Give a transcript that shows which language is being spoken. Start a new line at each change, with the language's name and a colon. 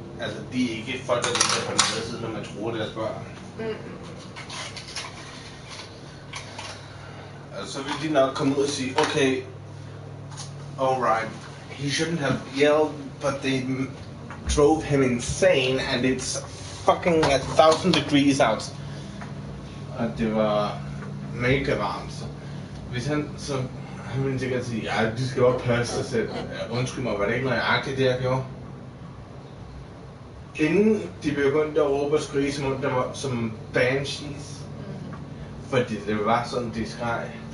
Danish: Altså, de er ikke folk, der ligger på den anden side, når man truer deres børn. Altså, så ville de nok komme ud og sige,
English: okay, alright, he shouldn't have yelled, but they drove him insane, and it's fucking 1,000 degrees out.
Danish: Og det var mega varmt, så hvis han ville sikkert sige, ja, de skal bare passe sig selv. Undskyld mig, var det ikke nøjagtigt det, jeg gjorde? Inden de begyndte at råbe og skrige som banshees, fordi det var sådan, de skreg.